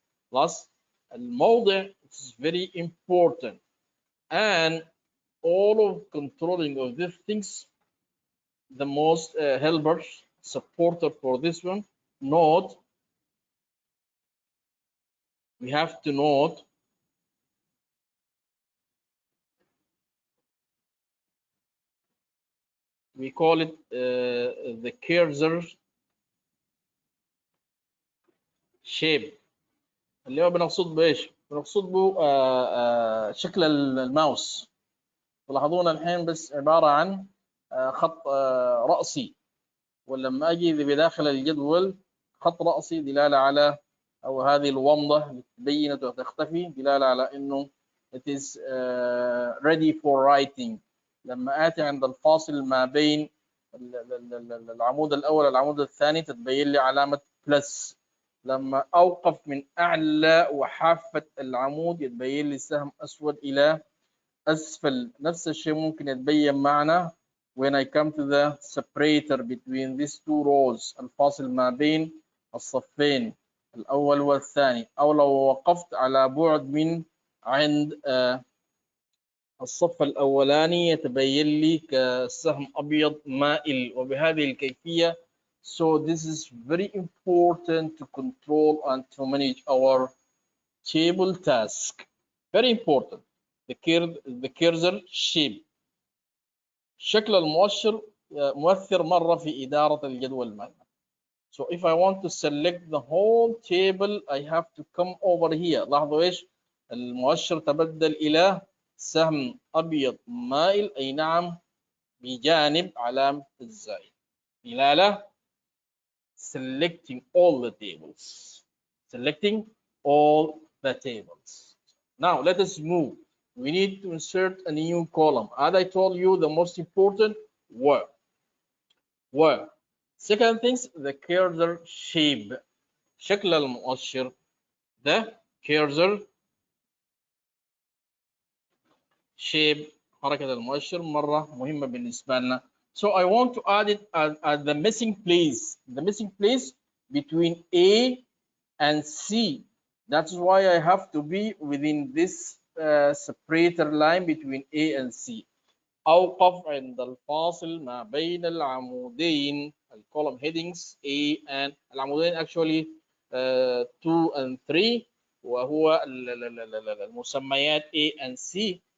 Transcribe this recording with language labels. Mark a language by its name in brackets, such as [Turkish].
[English] Plus, الموضع is very important, and all of controlling of these things, the most helpers, supporter for this one, note, we have to note we call it the cursor shape. [Arabic] اللي هو بنقصد بايش؟ بنقصد به شكل الماوس. تلاحظون الحين بس عبارة عن خط رأسي، ولما أجي بداخل الجدول خط رأسي دلالة على، أو هذه الومضة تبينت وتختفي دلالة على إنه [English] it is ready for writing. [Arabic] لما آتي عند الفاصل ما بين العمود الاول العمود الثاني تتبين لي علامه بلس. لما اوقف من اعلى وحافه العمود يتبين لي سهم اسود الى اسفل. نفس الشيء ممكن يتبين معنا [English] when I come to the separator between these two rows، [Arabic] الفاصل ما بين الصفين الاول والثاني، او لو وقفت على بعد من عند الصف الأولاني يتبين لي كسهم أبيض مائل وبهذه الكيفية. [English] So this is very important to control and to manage our table task. Very important. The cursor shape. [Arabic] شكل المؤشر مؤثر مرة في إدارة الجدول المالي. [English] So if I want to select the whole table I have to come over here. [Arabic] لاحظوا إيش المؤشر تبدل إلى سهم أبيض مائل، أي نعم بجانب علامة الزائد دلالة [English] selecting all the tables. Selecting all the tables. Now let us move. We need to insert a new column. As I told you, the most important were. Second things, the cursor shape. [Arabic] شكل المؤشر. [English] The cursor shape. [Arabic] حركة المؤشر مرة مهمة بالنسبة لنا. [English] So I want to add it at the missing place. The missing place between A and C. That's why I have to be within this separator line between A and C. [Arabic] أوقف عند الفاصل ما بين العمودين [English] column headings A and [Arabic] العمودين [English] actually 2 and 3 [Arabic] وهو المسميات A and C.